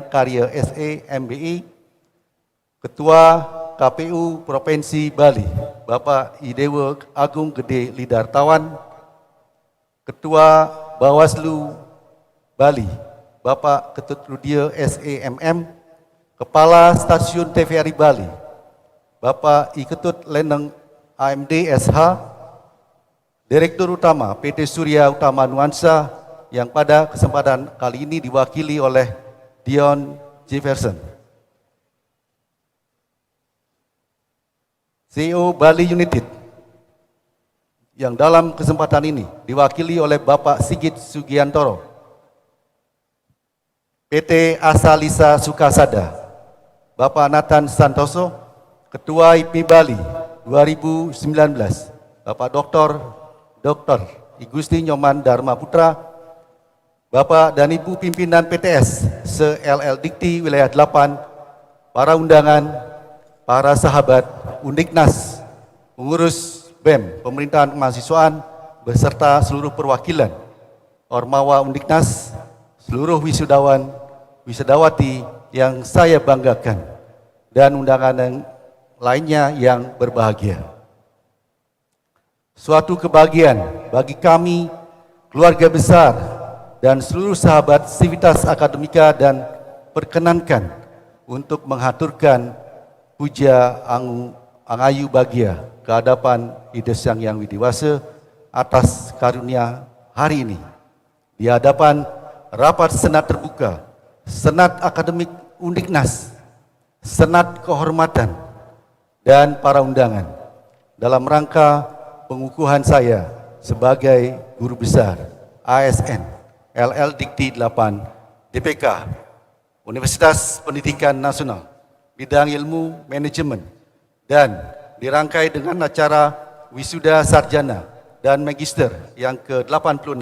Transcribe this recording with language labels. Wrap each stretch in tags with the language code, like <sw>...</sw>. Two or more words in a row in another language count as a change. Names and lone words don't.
<id>Karya SE MBI, Ketua KPU Provinsi Bali, Bapak Idewa Agung Gede Lidartawan, Ketua Bawaslu Bali, Bapak Ketut Rudia SEMM, Kepala Stasiun TVRI Bali, Bapak Iketut Leneng AMD SH, Direktur Utama PT Surya Utama Nuansa yang pada kesempatan kali ini diwakili oleh Dion Jefferson. CEO Bali United yang dalam kesempatan ini diwakili oleh Bapak Sigit Sugiantoro. PT Asalisa Sukasada, Bapak Nathan Santoso, Ketua IPMI Bali 2019, Bapak Dr. Igusti Nyoman Dharma Putra, Bapak dan Ibu pimpinan PTS se-LL Dikti Wilayah 8, para undangan, para sahabat Undiknas, pengurus BEM, Pemerintahan Kemahasiswaan, beserta seluruh perwakilan Ormawa Undiknas, seluruh wisudawan, wisudawati yang saya banggakan, dan undangan yang lainnya yang berbahagia. Suatu kebahagiaan bagi kami, keluarga besar, dan seluruh sahabat Sivitas Akademika, dan perkenankan untuk menghaturkan</id> <ban>puja angayu</ban> <id>bahagia ke hadapan Ida Sang Yang Widiwasa atas karunia hari ini di hadapan rapat senat terbuka, senat akademik Undiknas, senat kehormatan, dan para undangan dalam rangka pengukuhan saya sebagai guru besar ASN LL Dikti 8 DPK Universitas Pendidikan Nasional bidang ilmu manajemen, dan dirangkai dengan acara wisuda sarjana dan magister yang ke-86.</id>